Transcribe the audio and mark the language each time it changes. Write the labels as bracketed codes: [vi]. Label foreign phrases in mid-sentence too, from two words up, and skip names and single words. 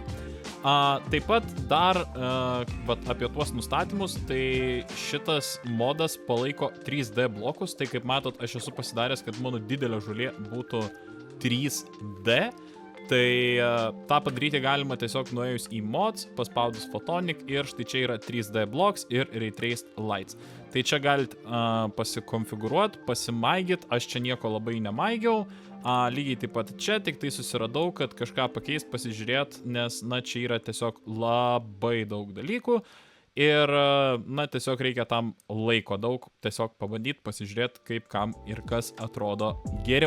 [lt] Taip pat dar apie tuos nustatymus, tai šitas modas palaiko 3D blokus, tai kaip matot, aš esu pasidaręs, kad mano didelė žolė būtų 3D. Tai tą padaryti galima tiesiog nuėjus į mods, paspaudus photonic ir štai čia yra [en] 3D blocks [lt] ir [en] ray traced lights. [lt] Tai čia galite pasikonfigūruoti, pasimaigyt, aš čia nieko labai nemaigiau, lygiai taip pat čia, tik tai susiradau, kad kažką pakeist, pasižiūrėt, nes, čia yra tiesiog labai daug dalykų. Ir, tiesiog reikia tam laiko daug, tiesiog pabandyti, pasižiūrėti, kaip kam ir kas atrodo geriau.